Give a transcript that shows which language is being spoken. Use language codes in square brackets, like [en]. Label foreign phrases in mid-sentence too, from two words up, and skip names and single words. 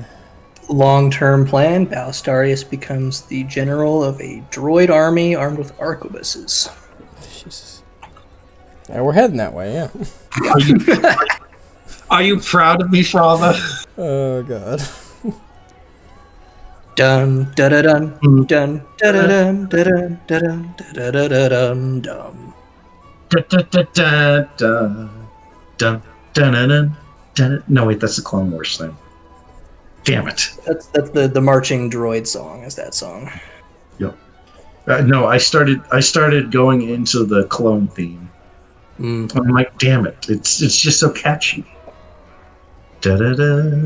[en] Long-term plan, Balastarius becomes the general of a droid army armed with arquebuses. Jesus. Yeah, we're heading that way, yeah. Are you proud of me, Father? Oh, God. Dun da da dun dun da da dun da dun da dun da da da dun dum. Da, da, da, da, da, da, da, da, da, da. No, wait, that's the Clone Wars thing. Damn it. That's the marching droid song. Is that song? Yep. No, I started going into the clone theme. I'm like, damn it! It's just so catchy. Da da da.